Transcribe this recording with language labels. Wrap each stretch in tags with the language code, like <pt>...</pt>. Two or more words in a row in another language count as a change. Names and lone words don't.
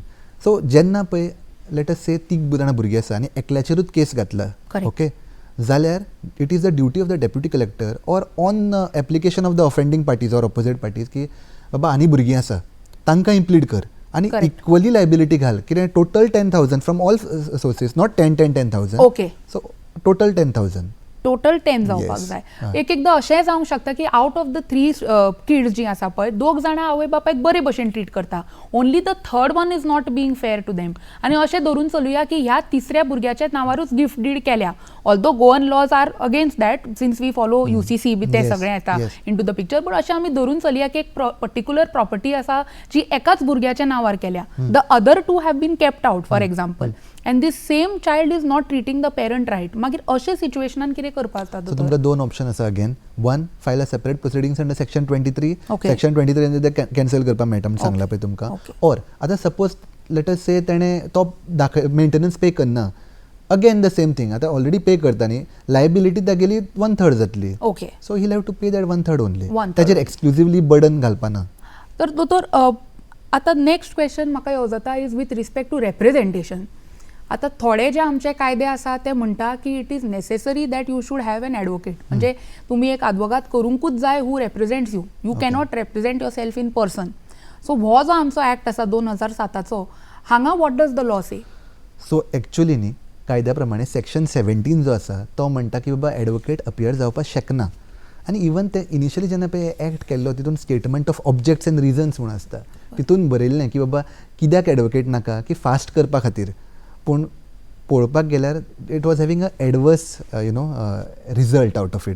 <en>so</en> <kok>जेन्ना पळय</kok> <en>let us say</en> <kok>3 जाणां भुरगीं आसा आनी एकल्याचेरूच केस घातला,</kok> <en>okay, जाल्यार it is the duty of the deputy collector or on application of the offending parties or opposite parties</en> <kok>की बाबा आनी भुरगीं आसा तांकां इम्प्लीड कर आनी</kok> <en>equally liability घाल. कितें total 10,000 from all sources, not 10,000. ओके, so total 10,000.</en> <kok>टोटल 10 जावपाक जाय. एकदा अशें जावंक शकता की</kok> <en>out of the 3 kids</en> <kok>जी आसा पळय, 2 जाणां आवय बापायक बरे भशेन ट्रीट करता,</kok> <en>only the third one is not being fair to them.</en> <kok>आनी अशें धरून चलुया की ह्या तिसऱ्या भुरग्याच्या नांवारूच</kok> <en>gift deed</en> <kok>केल्या,</kok> <en>although Goan laws are against that since we follow UCC</en> <kok>बी ते सगळें येता</kok> <en>in to the picture.</en> <kok>बट अशें आमी धरून चलया की एक</kok> <en>particular property</en> <kok>आसा जी एकाच भुरग्याच्या नांवार केल्या,</kok> <en>the other 2 have been kept out for example, and this same child is not treating the parent right.</en> <kok>मागीर अशें सिच्युएशनान कितें करपाक जाता?</kok> <en>so</en> <kok>तुमकां 2 ऑप्शन आसा</kok> <en>again. One, file a separate proceedings under section 23.</en> <kok>सेक्शन 23 ते कॅन्सल करपाक मेळटा म्हणून सांगला पळय तुमकां. ऑर आतां</kok> <en>suppose let us say</en> <kok>तेणें तो</kok> <en>maintenance pay</en> <kok>करना,</kok> <en>again the same thing,</en> <kok>आतां</kok> <en>already pay</en> <kok>करता न्ही, लायबिलिटी तागेली 1/3 जातली.</kok> <en>ओके, so he have to pay that 1/3 only.</en> <kok>ताचेर</kok> <en>exclusively burden</en> <kok>घालपाना. तर दोतोर, आतां</kok> <en>next question</en> <kok>म्हाका येवं जाता</kok> <en>is with respect to representation.</en> <kok>आतां थोडे जे आमचे कायदे आसा ते म्हणटा की</kok> <en>it is necessary that you should have an advocate,</en> <kok>म्हणजे तुमी एक आदवोगाद करूंकूच जाय</kok> <en>who represents you. you cannot represent your self in person.</en> <kok>सो हो जो आमचो ॲक्ट आसा 2007चो, हांगा</kok> <en>what does the law say?</en> <kok>सो एक्चुअली न्ही कायद्या प्रमाणे सेक्शन 17 जो आसा तो म्हणटा की बाबा</kok> <en>advocate appear</en> <kok>जावपाक शकना. आनी इवन ते इनिशियली जेन्ना पळय एक्ट केल्लो तितून</kok> <en>statement of objects and reasons</en> <kok>म्हणून आसता तितून बरयल्लें की बाबा कित्याक एडवोकेट नाका की फास्ट करपा खातीर पूण पळोवपाक गेल्यार</kok> <en>it was having a adverse result out of it.</en>